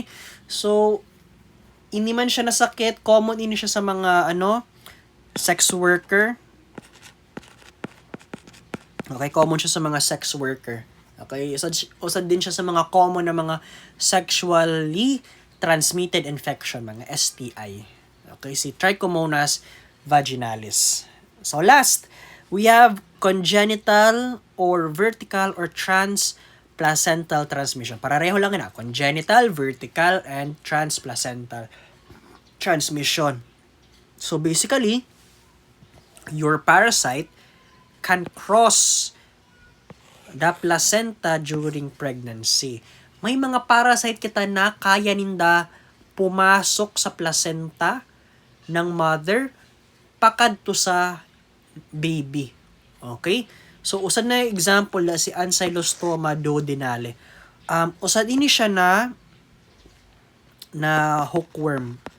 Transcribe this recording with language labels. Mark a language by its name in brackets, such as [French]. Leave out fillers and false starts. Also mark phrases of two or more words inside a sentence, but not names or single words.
[Masbatenyo] So, ini man siya nasakit, common ini siya sa mga [English] sex worker. [Masbatenyo] Okay, common siya sa mga [English] sex worker. [Masbatenyo] Okay, usad din siya sa mga common na mga [English] sexually transmitted infection, [Masbatenyo] mga STI. Okay, si Trichomonas vaginalis. [English] So last, we have congenital or vertical or transplacental transmission. [Masbatenyo] Pareho lang na, [English] congenital, vertical, and transplacental transmission. So basically, your parasite can cross the placenta during pregnancy. [Masbatenyo] May mga parasite kita na kaya ninda pumasok sa placenta ng mother pakadto sa baby. [English] Okay? [Masbatenyo] So, usad na example na si Ancylostoma duodenale. Usad ini siya na hookworm.